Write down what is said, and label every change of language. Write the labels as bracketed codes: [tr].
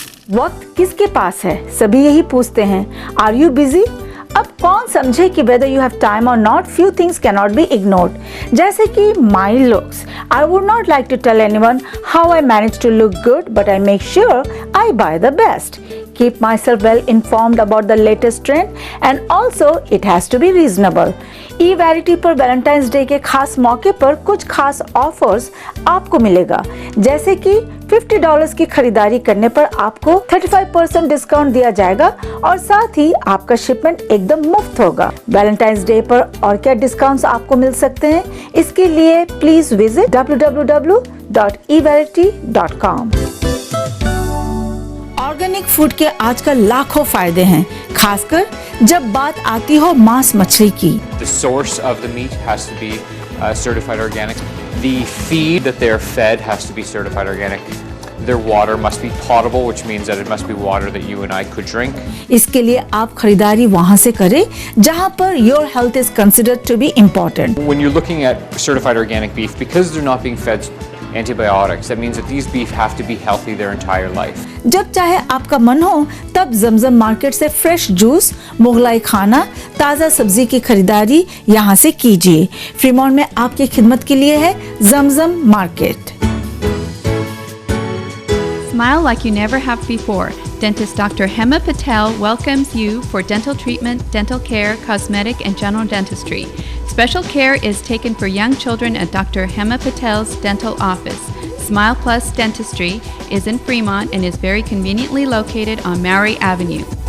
[hi] वक्त किसके पास है, सभी यही पूछते हैं। [en] Are you busy? [hi] अब कौन समझे कि [en] Whether you have time और not, few things can not be ignored, जैसे कि my looks. I would not like to tell anyone how I manage to look good, but I make sure I buy the best. Keep myself well informed about the latest trend, and also it has to be reasonable. [hi] E-Variety पर Valentine's day के खास मौके पर कुछ खास offers आपको मिलेगा, जैसे कि $50 की खरीदारी करने पर आपको 35% डिस्काउंट दिया जाएगा और साथ ही आपका शिपमेंट एकदम मुफ्त होगा. वैलेंटाइंस डे पर और क्या डिस्काउंट्स आपको मिल सकते हैं, इसके लिए please visit www.evarity.com. Organic food के आजकल लाखों फायदे हैं, खासकर जब बात आती हो मांस मछली की. [en] The source of the meat has to be certified organic. The feed that they're fed has to be certified organic. Their water must be potable, which means that it must be water that you and I could drink. [hi] इसके लिए आप खरीदारी वहां से करें जहां पर [en] your health is considered to be important. When you're looking at certified organic beef, because they're not being fed antibiotics, that means that these beef have to be healthy their entire life. [hi] जब चाहे आपका मन हो तब जमजम market से fresh juice, Mughlai खाना, ताज़ा सब्जी की खरीदारी यहाँ से कीजिए. फ्रीमॉन्ट में आपकी खिदमत के लिए है जमजम market. [en] Smile like you never have before. Dentist Dr. Hema Patel welcomes you for dental treatment, dental care, cosmetic, and general dentistry. Special care is taken for young children at Dr. Hema Patel's dental office. Smile Plus Dentistry is in Fremont and is very conveniently located on Maury Avenue.